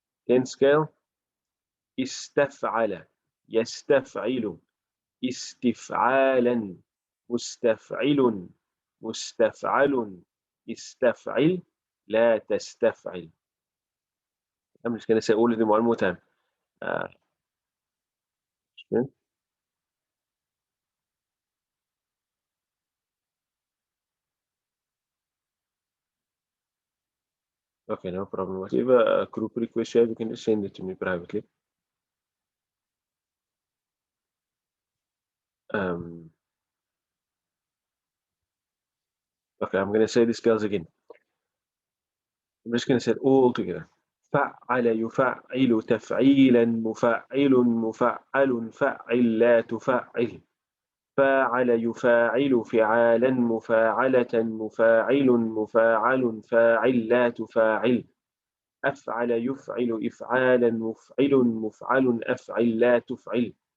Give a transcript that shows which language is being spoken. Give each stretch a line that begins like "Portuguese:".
English: 10th scale.
Arabic: استفعل يستفعل استفعالا مستفعل مستفعل استفعل لا تستفعل.
English: I'm just going to say all of them one more time. Uh, okay, no problem. Whatever group request you have, you can just send it to me privately. Okay, I'm going to say the scales again. I'm just going to say it all together.
Arabic: فعل يفعل تفعيلا مفعل مفعل فعل لا تفعل. فاعل يفاعل فعالا مفاعلة مفاعل مفاعل فاعل لا تفاعل. أفعل يفعل إفعالا مفعل مفعل أفعل لا تفعل.